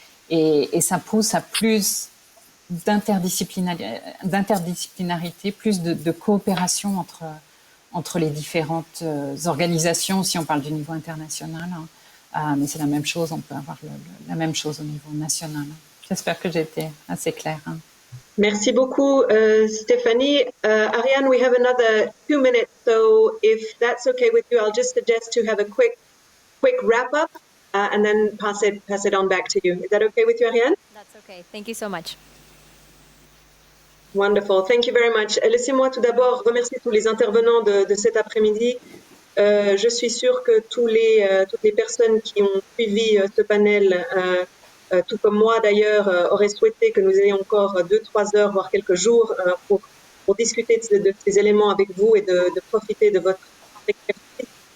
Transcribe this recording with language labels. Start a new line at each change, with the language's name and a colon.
French: Et ça pousse à plus d'interdisciplinarité, plus de coopération entre les différentes organisations, si on parle du niveau international. Mais c'est la même chose, on peut avoir la même chose au niveau national. J'espère que j'ai été assez claire. Merci beaucoup, Stéphanie.
English: Ariane, we have another 2 minutes, so if that's okay with you, I'll just suggest to have a quick wrap-up and then pass it on back to you. Is that okay with you, Ariane? That's okay. Thank you so much. Wonderful. Thank you very much.
French: Laissez-moi tout d'abord remercier tous les intervenants de cet après-midi. Je suis sûre que toutes les personnes qui ont suivi ce panel, tout comme moi d'ailleurs, auraient souhaité que nous ayons encore 2-3 heures, voire quelques jours pour discuter de ces éléments avec vous et de profiter de votre expertise.